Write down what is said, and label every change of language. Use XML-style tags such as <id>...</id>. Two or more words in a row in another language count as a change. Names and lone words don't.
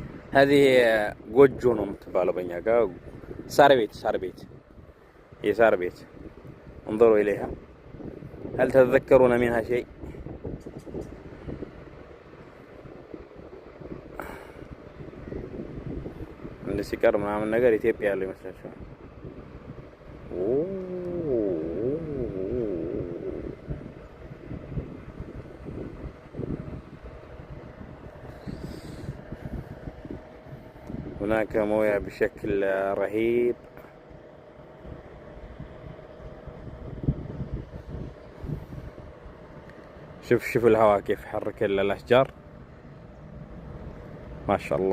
<am>هذه ጎጆ ነው የምትባለው በእኛ ጋር ሳር ቤት የሳር ቤት</am> <ar>انظروا إليها هل تتذكرون منها شيء</ar> <am>እንደ ሲቀር ምናምን ነገር ኢትዮጵያ ያለው ይመስላችኋል</am> <ar>هناك موية بشكل رهيب شوف الهواء كيف حرك الأشجار ما شاء الله</ar>